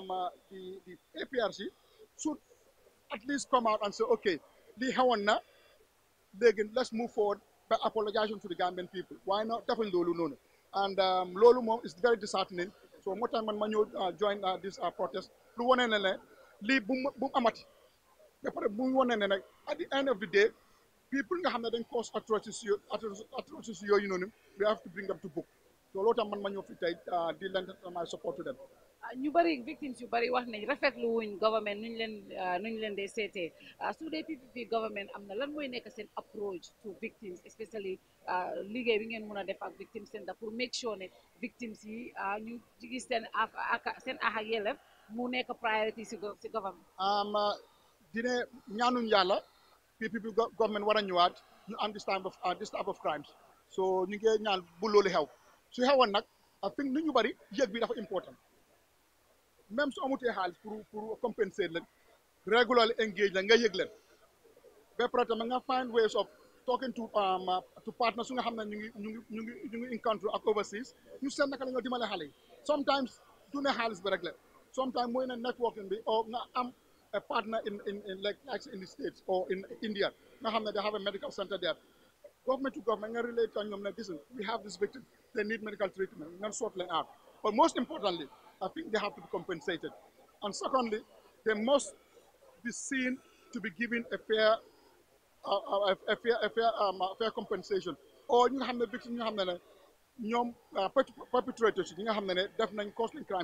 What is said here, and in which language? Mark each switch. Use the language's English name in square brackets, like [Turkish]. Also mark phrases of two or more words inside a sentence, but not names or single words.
[English] APRC should at least come out and say okay [Wolof] lii xewoon na léegi [English] let's move forward by apologizing to the Gambian people why not [Wolof] defuñ loolu noonu [English] and [Wolof] loolu moom [English] is very disheartening so [Wolof] moo tax man ma ñëw [English] join this protest [Wolof] lu wane ne ne lii bu mu amati ba pare bu mu wane ne nag [English] at the end of the day people [Wolof] nga xam ne dañ [English] cause atrocities [Wolof] yooyu noonu [English] we have to bring them to book so [Wolof] loolu tax man ma ñëw fi tey di [English] lend my support to them [Wolof] ñu bëri victimes yu bëri wax nañ rafetlu wuñ government nuñ leen dee seetee su dee PPP government am na lan mooy nekk [English] seen approach to victims especially [Wolof] liggéey bi ngeen mun a def ak [English] victim center [Wolof] pour [English] make sure [Wolof] ne victims yi ñu gis seen ak yelleef mu nekk priority si government dine ñaanuñ yàlla PPP government war a ñëwaat ñu am [English] this type of crimes [Wolof] so ñu ngi ñaan bu loolu xew su xewoon nag [English] I think [Wolof] nit ñu bëri yëg bi dafa important même su amutee xaalis pour compenser leen [English] regularly engage [Wolof] la nga yëg leen ba pare tamit nga [English] find ways of talking to partners [Wolof] su nga xam ne ñu ngi [English] in country [Wolof] ak overseas ñu seet naka la nga dimbale xale yi sometimes du ne xaalis bi rek la sometimes mooy ne networking bi [English] or nga am a partner in like in the States or in India [Wolof] nga xam ne [English] they have a medical center there government to government [Wolof] nga relate ak ñoom ne [English] listen we have this victim they need medical treatment [Wolof] nga [English] sort leen out but most importantly I think they have to be compensated. And secondly, they must be seen to be given a fair compensation. Or you have the victims, you have the perpetrators, you have the definitely costly crimes.